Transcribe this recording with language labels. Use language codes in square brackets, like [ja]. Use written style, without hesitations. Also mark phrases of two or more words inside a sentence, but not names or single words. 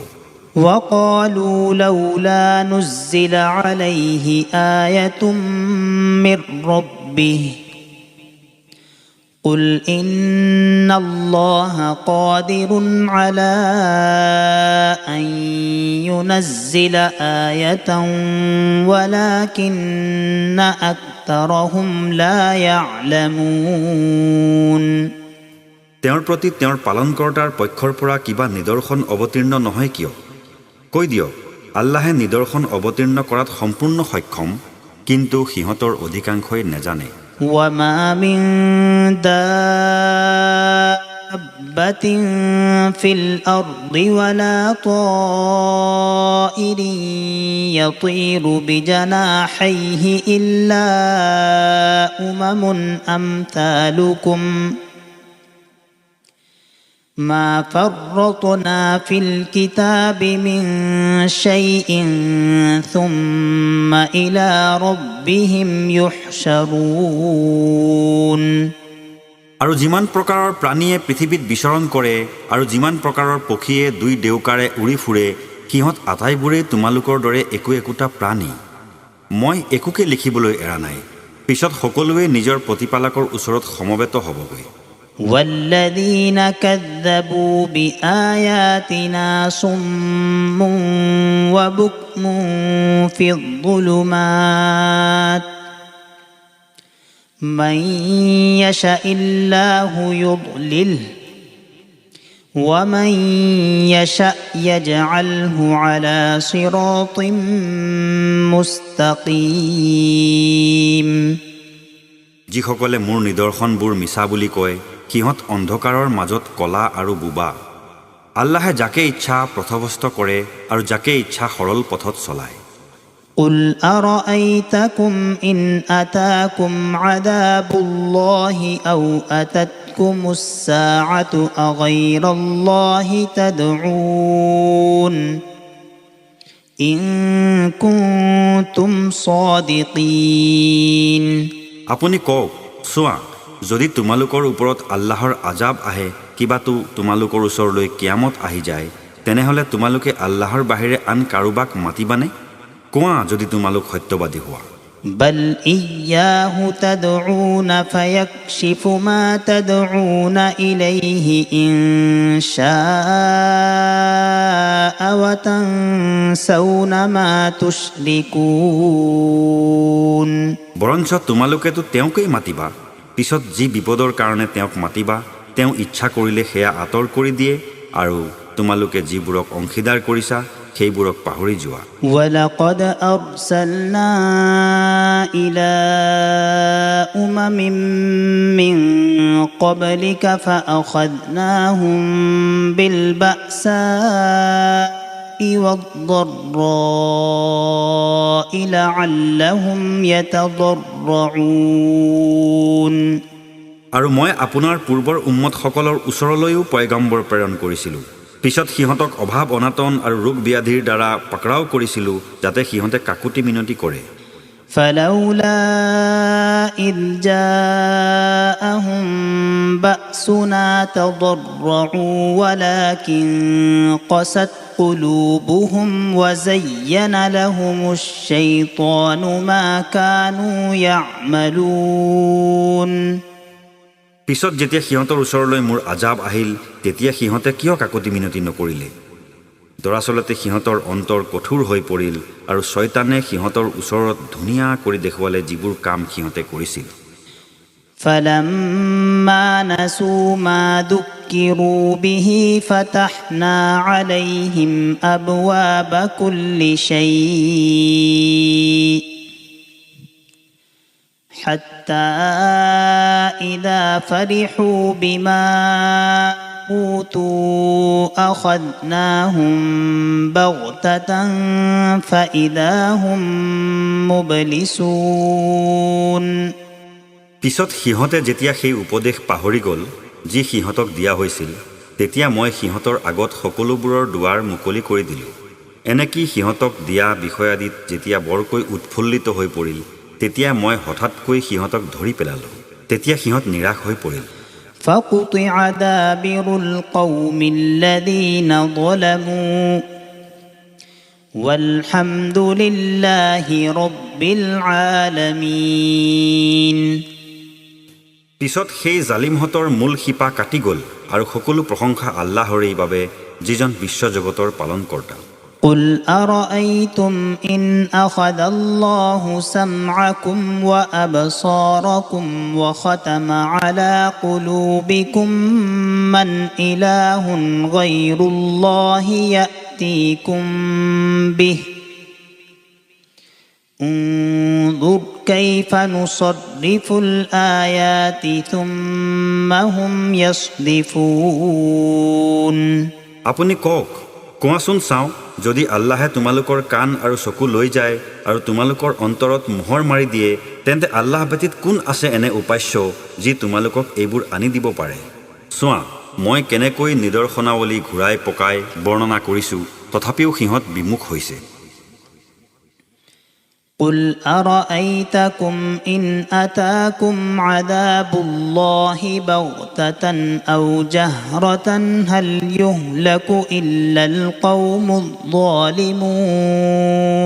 [ar] وقالوا لولا نزل عليه آية من ربه قل إن الله قادر على أن ينزل آية ولكن أكثرهم لا يعلمون [as] তেওঁৰ প্ৰতি তেওঁৰ পালনকৰ্তাৰ পক্ষৰ পৰা কিবা নিদৰ্শন অৱতীৰ্ণ নহয় কিয় কৈ দিয়ক আল্লাহে নিদৰ্শন অৱতীৰ্ণ কৰাত সম্পূৰ্ণ সক্ষম কিন্তু সিহঁতৰ অধিকাংশই নেজানে [ar] وما من دابة في الأرض ولا طائر يطير بجناحيه إلا أمم أمثالكم ما فرطنا في الكتاب من شيء ثم إلى ربهم يحشرون [as] আৰু যিমান প্ৰকাৰৰ প্ৰাণীয়ে পৃথিৱীত বিচৰণ কৰে আৰু যিমান প্ৰকাৰৰ পক্ষীয়ে দুই দেউকাৰে উৰি ফুৰে সিহঁত আটাইবোৰে তোমালোকৰ দৰে একো একোটা প্ৰাণী মই একোকে লিখিবলৈ এৰা নাই পিছত সকলোৱে নিজৰ প্ৰতিপালকৰ ওচৰত সমবেত হ'বগৈ [ar] والذين كذبوا بآياتنا صم وبكم في الظلمات من يشاء الله يضلله ومن يشاء يجعله على صراط مستقيم [as] যিসকলে মোৰ নিদৰ্শনবোৰ মিছা বুলি কয় সিহঁত অন্ধকাৰৰ মাজত কলা আৰু বুবা আল্লাহে যাকে ইচ্ছা পথভ্ৰষ্ট কৰে আৰু যাকে ইচ্ছা সৰল পথত চলায় [ar] قل أرأيتكم إن أتاكم عذاب الله أو أتتكم الساعة أغير الله تدعون إن كنتم صادقين [as] আপুনি কওক চোৱা যদি তোমালোকৰ ওপৰত আল্লাহৰ আজাব আহে কিবাটো তোমালোকৰ ওচৰলৈ কিয়ামত আহি যায় তেনেহলে তোমালোকে আল্লাহৰ বাহিৰে আন কাৰোবাক মাতিবানে কোৱা যদি তোমালোক সত্যবাদী হোৱা [ar] بل إياه تدعون فيكشف ما تدعون إليه إن شاء وتنسون ما تشركون [as] বৰঞ্চ তোমালোকেতো তেওঁকেই মাতিবা পিছত যি বিপদৰ কাৰণে তেওঁক মাতিবা তেওঁ ইচ্ছা কৰিলে সেয়া আঁতৰ কৰি দিয়ে আৰু তোমালোকে যিবোৰক অংশীদাৰ কৰিছা সেইবোৰক পাহৰি যোৱা। [ar] ولقد أرسلنا إلى أمم من قبلك فأخذناهم بالبأساء والضراء لعلهم يتضرعون [as] আৰু মই আপোনাৰ পূৰ্বৰ উম্মতসকলৰ ওচৰলৈও পয়গম্বৰ প্ৰেৰণ কৰিছিলোঁ। পিছত সিহঁতক অভাৱ অনাটন আৰু ৰোগ ব্যাধিৰ দ্বাৰা পাকৰাও কৰিছিলোঁ, যাতে সিহঁতে কাকুতি মিনতি কৰে। [ar] فلولا إذ جاءهم بأسنا تضرعوا ولكن قست قلوبهم وزين لهم الشيطان ما كانوا يعملون [as] পিছত যেতিয়া সিহঁতৰ ওচৰলৈ মোৰ আজাব আহিল, তেতিয়া সিহঁতে কিয় কাকুতি মিনতি নকৰিলে? দৰাচলতে সিহঁতৰ অন্তৰ কঠোৰ হৈ পৰিল আৰু শয়তানে সিহঁতৰ ওচৰত ধুনীয়া কৰি দেখুৱালে যিবোৰ কাম সিহঁতে কৰিছিল। [ar] فلما نسوا ما ذكروا به فتحنا عليهم أبواب كل شيء حتى إذا فرحوا بما أوتوا أخذناهم بغتة فإذا هم مبلسون [as] পিছত সিহঁতে যেতিয়া সেই উপদেশ পাহৰি গ'ল যি সিহঁতক দিয়া হৈছিল, তেতিয়া মই সিহঁতৰ আগত সকলোবোৰৰ দুৱাৰ মুকলি কৰি দিলোঁ। এনেকি সিহঁতক দিয়া বিষয়াদিত যেতিয়া বৰকৈ উৎফুল্লিত হৈ পৰিল, তেতিয়া মই হঠাৎকৈ সিহঁতক ধৰি পেলালোঁ। তেতিয়া সিহঁত নিৰাশ হৈ পৰিল। [ar] فقطع دابر القوم الذين ظلموا والحمد لله رب العالمين [as] পিছত সেই জালিমহঁতৰ মূল শিপা কাটি গ'ল আৰু সকলো প্ৰশংসা আল্লাহৰেই বাবে, যিজন বিশ্বজগতৰ পালনকৰ্তা। [ar] قل أرأيتم إن أخذ الله سمعكم وأبصاركم وختم على قلوبكم من إله غير الله يأتيكم به انظر كيف نصرف الآيات ثم هم يصدفون [as] আপুনি কওক, কোৱাচোন চাওঁ, যদি আল্লাহে তোমালোকৰ কাণ আৰু চকু লৈ যায় আৰু তোমালোকৰ অন্তৰত মোহৰ মাৰি দিয়ে, তেন্তে আল্লাহ ব্যতীত কোন আছে এনে উপাস্য যি তোমালোকক এইবোৰ আনি দিব পাৰে? চোৱা, মই কেনেকৈ নিদৰ্শনাৱলী ঘূৰাই পকাই বৰ্ণনা কৰিছোঁ, তথাপিও সিহঁত বিমুখ হৈছে। [ar] قل أرأيتكم إن أتاكم عذاب الله بغتة أو جهرة هل يهلك إلا القوم الظالمون